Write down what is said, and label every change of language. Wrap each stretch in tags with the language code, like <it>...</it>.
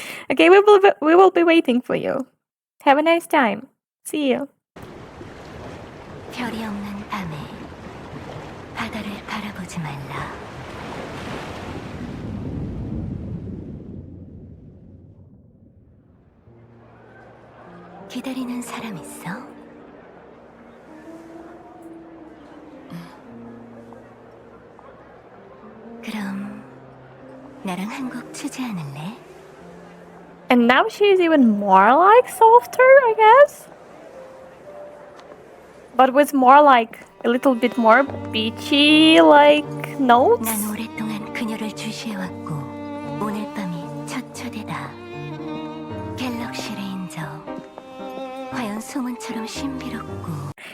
<en>Okay, we will be waiting for you. Have a nice time. See you.</en> <ko>별이 없는 밤에 바다를 바라보지 말라. 기다리는 사람 있어? 그럼 나랑 한 곡 추지 않을래?</ko> <en>And now she's even more like softer, I guess. But with more like a little bit more beachy like notes.</en> <ko>난 오랫동안 그녀를 주시해왔고 오늘 밤이 첫 초대다. 갤럭시 레인저. 과연 소문처럼 신비롭고.</ko>